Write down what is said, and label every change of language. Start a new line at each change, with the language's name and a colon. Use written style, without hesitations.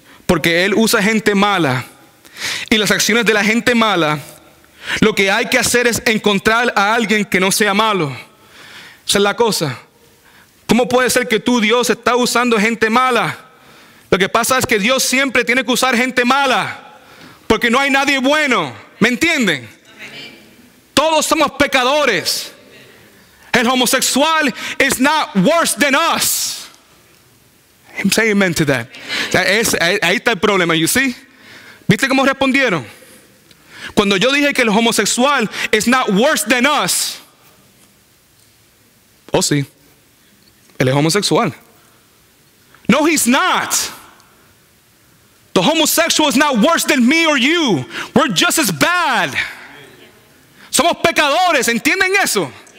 Spanish: porque Él usa gente mala. Y las acciones de la gente mala, lo que hay que hacer es encontrar a alguien que no sea malo. Esa es la cosa. ¿Cómo puede ser que tú, Dios, está usando gente mala? Lo que pasa es que Dios siempre tiene que usar gente mala, porque no hay nadie bueno. ¿Me entienden? Todos somos pecadores. El
English: homosexual is not worse than us. I'm saying amen to that.
Spanish: Ahí está el problema,
English: you see?
Spanish: ¿Viste cómo respondieron? Cuando yo dije que el homosexual
English: is not worse than us.
Spanish: Oh sí, él es homosexual. No,
English: he's not. The homosexual is not worse than me or you. We're just as bad.
Spanish: Somos pecadores, ¿entienden eso?